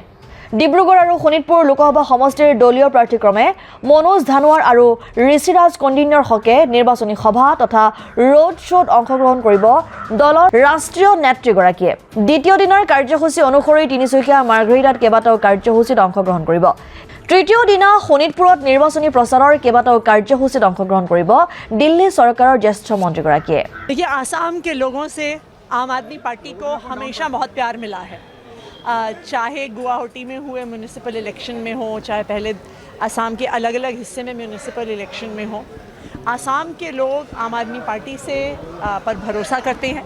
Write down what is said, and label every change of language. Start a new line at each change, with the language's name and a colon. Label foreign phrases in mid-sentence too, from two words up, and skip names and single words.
Assamese: ডিব্ৰুগড় আৰু শোণিতপুৰ লোকসভা সমষ্টিৰ দলীয় প্ৰাৰ্থীক্ৰমে মনোজ ধানোৱাৰ আৰু ঋষিৰাজ কণ্ডিন্যৰ হকে নিৰ্বাচনী সভা তথা
English: road show
Assamese: অংশগ্ৰহণ কৰিব দলৰ ৰাষ্ট্ৰীয় নেত্ৰীগৰাকীয়ে। দ্বিতীয় দিনৰ কাৰ্যসূচী অনুসৰি তিনিচুকীয়া মাৰ্ঘেৰিটাত কেইবাটাও কাৰ্যসূচীত অংশগ্ৰহণ কৰিব। তৃতীয় দিনা শোণিতপুৰত নিৰ্বাচনী প্ৰচাৰৰ কেইবাটাও কাৰ্যসূচীত অংশগ্ৰহণ কৰিব দিল্লী চৰকাৰৰ জ্যেষ্ঠ মন্ত্ৰীগৰাকীয়ে।
Hindi: देखिए, आसाम के लोगों से आम आदमी पार्टी को हमेशा बहुत प्यार मिला है। चाहे गुवाहाटी में हुए
English: municipal election
Hindi: में हो, चाहे पहले आसाम के अलग अलग हिस्से में
English: municipal election
Hindi: में हो, आसाम के लोग आम आदमी पार्टी से पर भरोसा करते हैं।